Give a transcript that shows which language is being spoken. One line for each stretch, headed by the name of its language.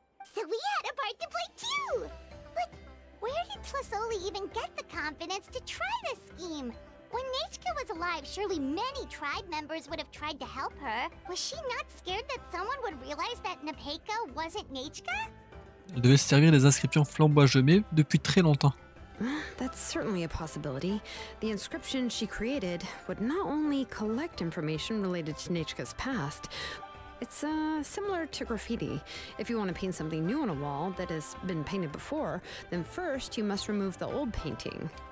English: So we had a part to play too! But where did Tlisoli even get the confidence to try this scheme? When Nechka was alive, surely many tribe members would have tried to help her. Was she not scared that someone would realize that Nepeka wasn't Nechka?
French: Elle devait se servir des inscriptions flamboisemées depuis très longtemps.
English: That's certainly a possibility. The inscription she created would not only collect information related to Nechka's past, it's similar to graffiti. If you want to paint something new on a wall that has been painted before, then first you must remove the old painting.